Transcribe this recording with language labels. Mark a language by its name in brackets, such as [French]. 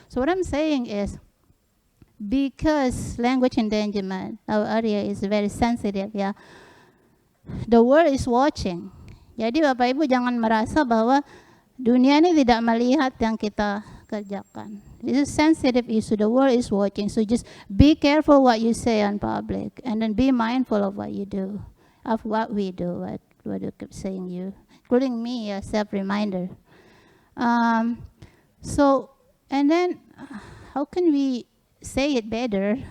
[English] So what I'm saying is, because language endangerment, our area is very sensitive, ya. The world is watching. [Indonesian] Jadi Bapak Ibu jangan merasa bahwa dunia ini tidak melihat yang kita kerjakan. [English] This is sensitive issue. The world is watching. So just be careful what you say in public, and then be mindful of what you do, of what we do, what you keep saying you, including me, a self-reminder. So And then, how can we say it better?